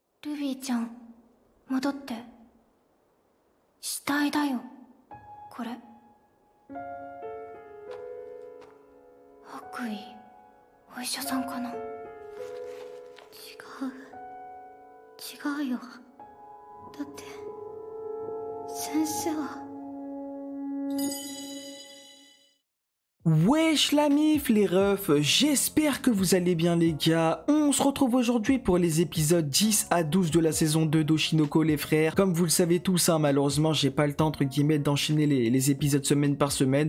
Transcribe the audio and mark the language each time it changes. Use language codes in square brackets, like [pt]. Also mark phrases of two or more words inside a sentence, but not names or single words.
[ja] ルビーちゃん、戻って。死体だよ、これ。白衣、お医者さんかな。違うよ。だって先生は。 [fr] Wesh la mif les refs, j'espère que vous allez bien les gars. On se retrouve aujourd'hui pour les épisodes 10 à 12 de la saison 2 d'Oshinoko les frères. Comme vous le savez tous, hein, malheureusement j'ai pas le temps entre guillemets d'enchaîner les épisodes semaine par semaine.